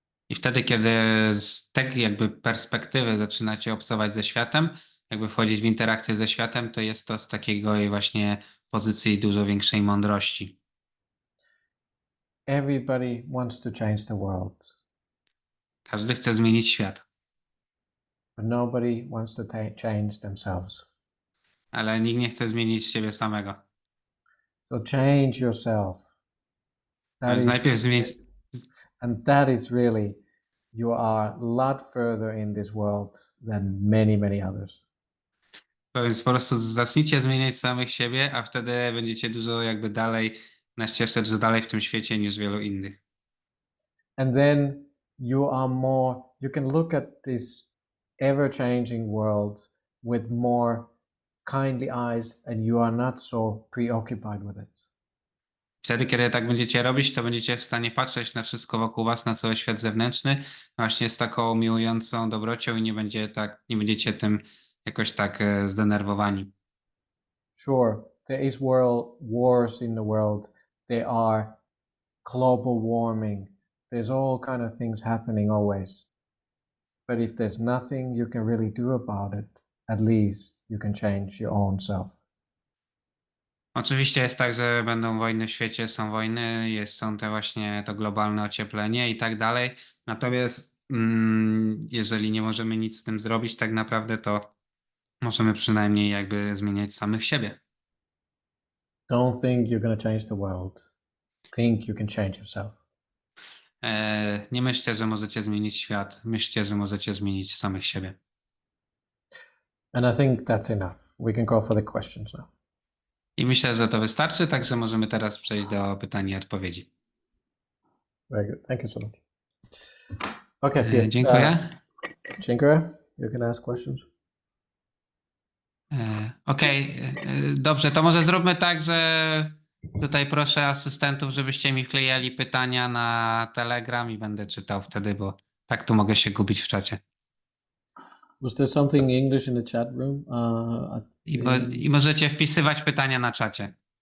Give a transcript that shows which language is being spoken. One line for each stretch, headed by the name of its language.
Polish: I wtedy, kiedy z tej jakby perspektywy zaczynacie obcować ze światem, jakby wchodzić w interakcję ze światem, to jest to z takiego właśnie pozycji dużo większej mądrości.
English: Everybody wants to change the world.
Polish: Każdy chce zmienić świat.
English: but nobody wants to change themselves.
Polish: Ale nikt nie chce zmienić siebie samego.
English: So change yourself.
Polish: Więc najpierw zmienić.
English: And that is really, you are a lot further in this world than many, many others.
Polish: Więc po prostu zacznijcie zmieniać samych siebie, a wtedy będziecie dużo jakby dalej na ścieżce, dużo dalej w tym świecie niż wielu innych.
English: And then you are more, you can look at this ever-changing world with more kindly eyes and you are not so preoccupied with it.
Polish: Wtedy, kiedy tak będziecie robić, to będziecie w stanie patrzeć na wszystko wokół was, na cały świat zewnętrzny, właśnie z taką miłującą dobrocią i nie będziecie tym jakoś tak zdenerwowani.
English: Sure, there is wars in the world. There are global warming. There's all kind of things happening always. But if there's nothing you can really do about it, at least you can change your own self.
Polish: Oczywiście jest tak, że będą wojny w świecie, są wojny, są te właśnie to globalne ocieplenie i tak dalej. Natomiast jeżeli nie możemy nic z tym zrobić tak naprawdę, to możemy przynajmniej jakby zmieniać samych siebie.
English: Don't think you're going to change the world. Think you can change yourself.
Polish: Nie myślcie, że możecie zmienić świat. Myślcie, że możecie zmienić samych siebie.
English: And I think that's enough. We can go for the questions now.
Polish: I myślę, że to wystarczy, także możemy teraz przejść do pytań i odpowiedzi.
English: Very good. Thank you so much. Okay, Piotr.
Polish: Dziękuję. Dziękuję.
English: You can ask questions.
Polish: Okej, dobrze, to może zróbmy tak, że tutaj proszę asystentów, żebyście mi wklejali pytania na Telegram i będę czytał wtedy, bo tak tu mogę się gubić w czacie.
English: Was there something English in the chat room?
Polish: I możecie wpisywać pytania na czacie.